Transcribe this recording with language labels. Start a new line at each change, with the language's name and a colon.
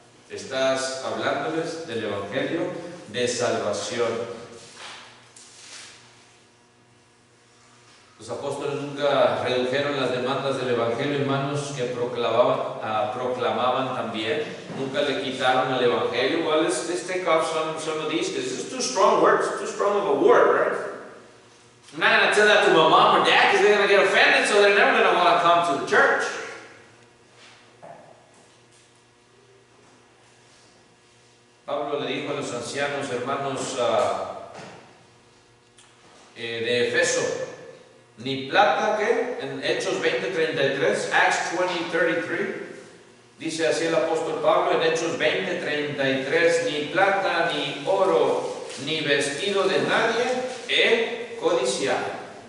Spanish: Estás hablándoles del Evangelio de salvación. Los apóstoles nunca redujeron las demandas del Evangelio, hermanos, que proclamaban también. Nunca le quitaron el Evangelio.
English: Well, let's take off some of these, because this is too strong words, too strong of a word, right? I'm not going to tell that to my mom or dad, because they're going to get offended, so they're never going to want to come to the church.
Spanish: Pablo le dijo a los ancianos, hermanos de Efeso, ni plata, ¿qué? En Hechos 20:33,
English: Acts 20:33,
Spanish: dice así el apóstol Pablo en Hechos 20:33, ni plata, ni oro, ni vestido de nadie he codiciado.